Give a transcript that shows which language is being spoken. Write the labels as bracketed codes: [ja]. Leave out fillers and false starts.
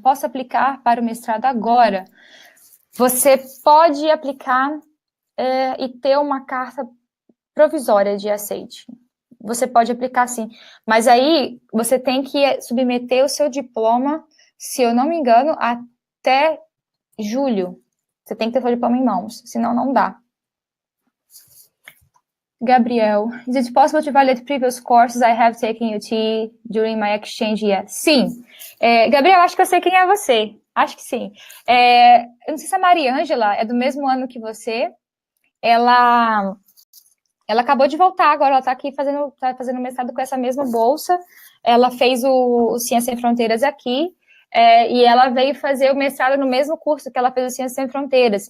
[pt] Posso aplicar para o mestrado agora? Você pode aplicar e ter uma carta provisória de aceite. Você pode aplicar sim, mas aí você tem que submeter o seu diploma, se eu não me engano, até julho. Você tem que ter o seu diploma em mãos, senão não dá. [en] Gabriel, is it possible to validate previous courses I have taken UT during my exchange year? [pt] Sim. Gabriel, acho que eu sei quem é você. Acho que sim. Eu não sei se a Maria Ângela é do mesmo ano que você. Ela acabou de voltar agora, ela está aqui fazendo mestrado com essa mesma bolsa. Ela fez o Ciência Sem Fronteiras aqui, e ela veio fazer o mestrado no mesmo curso que ela fez o Ciência Sem Fronteiras.